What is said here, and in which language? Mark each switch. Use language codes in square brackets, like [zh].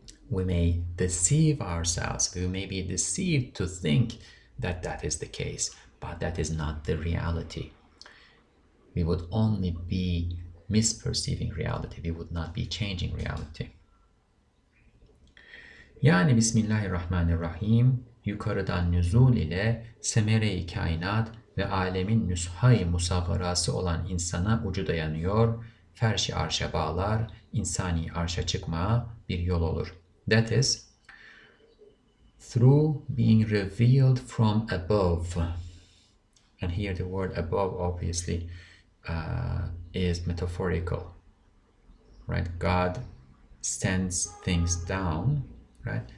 [en] We may deceive ourselves. We may be deceived to think that that is the case, but that is not the reality. We would only be misperceiving reality. We would not be changing reality. [tr] Yani Bismillahirrahmanirrahim, yukarıdan nüzul ile semere-i kainat ve alemin nüshai musavvarası olan insana ucu dayanıyor, ferş-i arşa bağlar, insani arşa çıkmaya bir yol olur. [en] That is, through being revealed from above. And here the word above obviously is metaphorical, right? God sends things down, right?